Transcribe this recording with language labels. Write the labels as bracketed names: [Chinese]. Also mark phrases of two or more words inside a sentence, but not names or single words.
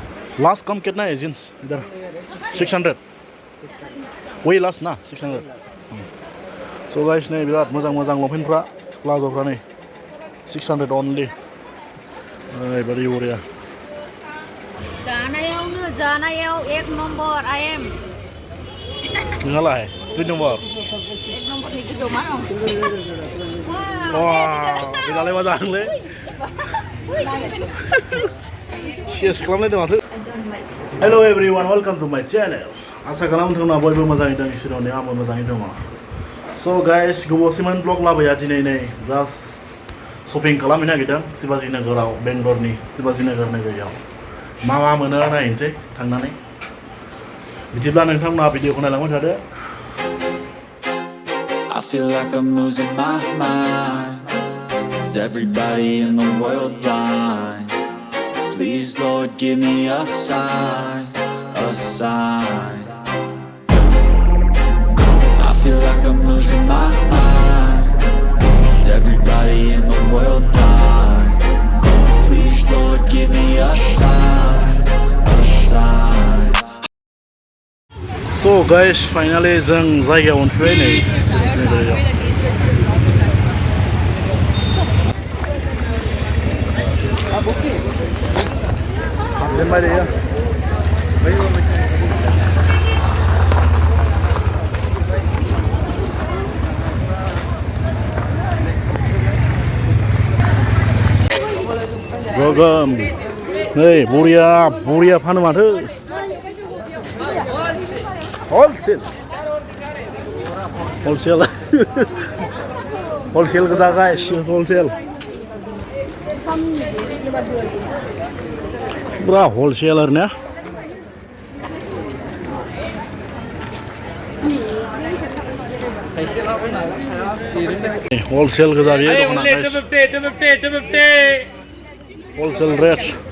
[Hindi] लास्ट कम कितना है जींस इधर 600 वही लास्ट ना 600 [English] So guys [Bodo] नै बिराद मोजां मोजां लंपेन्टफ्रा प्लाजोफ्रा नै 600 only ओरैबादि बरिया जानायाव एक नम्बर आई एम नोंहालाय 2 नम्बर एक नम्बरनि गोजौ मा दं बेनालाय मा जादोंलै शेस खालामलायदों माथो [English] Hello everyone welcome to my channel [Bodo] आसा खालामो नोंथांमोना बयबो मोजाङै दं इसोरनि आंबो मोजाङै दङ [English] So guys [Bodo] गोबावसिमोन ब्लग लाबोया दिनै नै [English] just shopping [Bodo] खालामनो नागिरदों शिवाजी नगराव बेंगलरनि शिवाजी नगर नोगोराव मा मोनो नायनोसै थांनानै बिदिब्ला नोंथांमोना भिडिअखौ नायलांबाय थादो [English] I feel like I'm losing my mind. Is everybody in the world blind? Please, Lord, give me a sign, a sign. I feel like I'm losing my mind. Is everybody in the world blind? Please, Lord, give me a sign, a sign. So guys, finally [Bodo] जों जायगायाव मोनफैबाय नै हाबजेनबाय दायो गोगोम नै बरिया फानो माथो Wholesale goja [English] guys, wholesale [Bodo] pura wholesaler nya wholesale goja biye dokana guys 250 [English] wholesale rate